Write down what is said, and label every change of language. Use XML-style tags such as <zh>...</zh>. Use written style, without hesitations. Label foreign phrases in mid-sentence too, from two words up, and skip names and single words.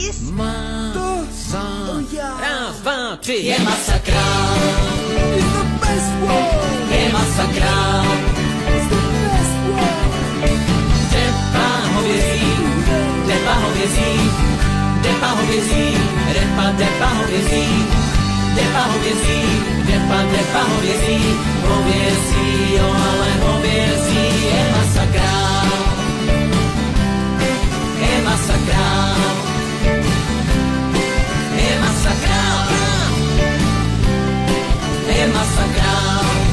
<cs>Raz, dva, tři. Je masakrál.</cs> <en>It's the best one.</en> <cs>Je masakrál.</cs> <en>It's the best one.</en> <cs>Depa hovězí, depa hovězí, depa hovězí, depa hovězí, depa hovězí, depa hovězí, hovězí, jo, ale hovězí, je masakrál, je masakrál, je masakrál, je masakrál.</cs>